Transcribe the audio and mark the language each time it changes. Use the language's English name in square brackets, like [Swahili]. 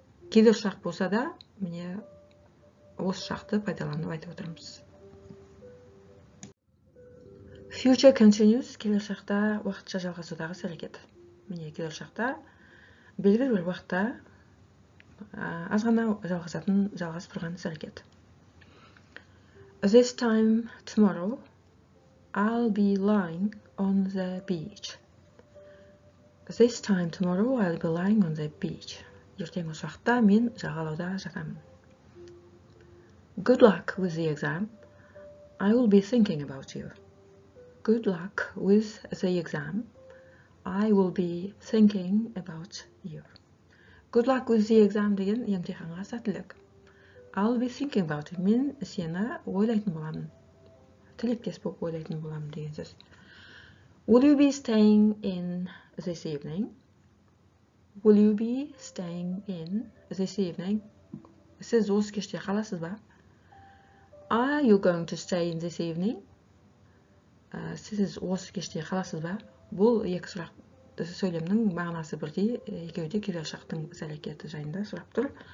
[Kazakh] Келер шақ болса да, міне осы шақты пайдаланып айтып отырмыз. Future continuous, келер шақта уақытша жалғасудағы іс-әрекет. Міне келер шақта белгілі бір уақытта аз ғана жалғасып тұрған іс-әрекет. [English] This time tomorrow, I'll be lying on the beach. This time tomorrow, I'll be lying on the beach. Ертең осы уақытта мен жағалауда жатамын. Good luck with the exam. I will be thinking about you. Good luck with the exam. I will be thinking about you. Good luck with the exam [Kazakh] деген емтиханға сәттілік. [English] I'll be thinking about you. [Kazakh] Мен сені ойлайтын боламын. Тілектес болып ойлайтын боламын деген сөз. [English] Will you be staying in this evening? Will you be staying in this evening? [Kazakh] Сіз осы кеште қаласыз ба? [English] Are you going to stay in this evening? [Kazakh] Сіз осы кеште қаласыз ба? Бұл екі сұрақ сөйлемнің мағынасы бірдей, екеуі де келер шақтың іс-әрекеті жайында сұрап тұр.